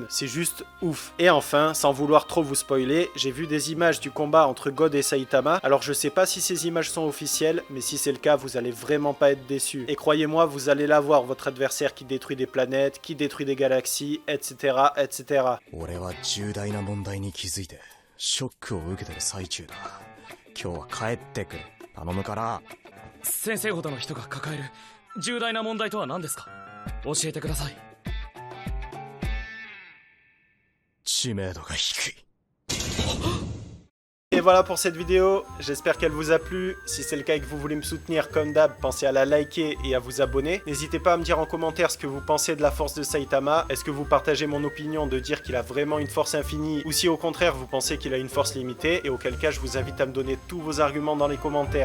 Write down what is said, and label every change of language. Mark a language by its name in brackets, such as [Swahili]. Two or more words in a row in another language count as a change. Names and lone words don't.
[French] C'est juste ouf. Et enfin, sans vouloir trop vous spoiler, j'ai vu des images du combat entre God et Saitama. Alors je sais pas si ces images sont officielles, mais si c'est le cas, vous allez vraiment pas être déçus. Et croyez-moi, vous allez la voir, votre adversaire qui détruit des planètes, qui détruit des galaxies, etc., etc. [Japanese] 俺は重大な問題に気づいてショックを受けてる最中だ。今日は帰ってくる。頼むから。先生ほどの人が抱える重大な問題とは何ですか？教えてください。知名度が低い。 [French] Et voilà pour cette vidéo, j'espère qu'elle vous a plu. Si c'est le cas et que vous voulez me soutenir comme d'hab, pensez à la liker et à vous abonner. N'hésitez pas à me dire en commentaire ce que vous pensez de la force de Saitama. Est-ce que vous partagez mon opinion de dire qu'il a vraiment une force infinie ou si au contraire vous pensez qu'il a une force limitée, et auquel cas je vous invite à me donner tous vos arguments dans les commentaires.